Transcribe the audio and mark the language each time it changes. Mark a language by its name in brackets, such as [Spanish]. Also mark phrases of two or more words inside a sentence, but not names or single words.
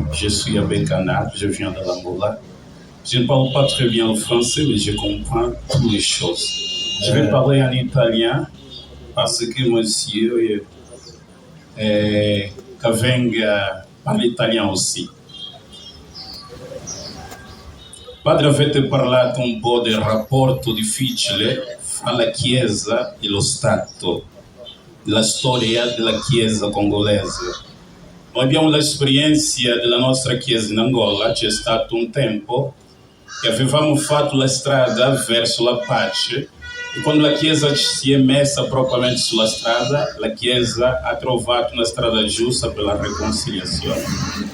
[French] Je suis Abbé Canard, je viens de l'Angola. Je ne parle pas très bien le français, mais je comprends toutes les choses. Je vais parler en italien parce que monsieur Cavenga parle italien aussi. [Italian] Padre, avete parlato un po' del rapporto difficile fra la Chiesa e lo Stato, la storia della Chiesa congolese. Noi abbiamo l'esperienza della nostra Chiesa in Angola, c'è stato un tempo che avevamo fatto la strada verso la pace e quando la Chiesa si è messa propriamente sulla strada, la Chiesa ha trovato una strada giusta per la riconciliazione.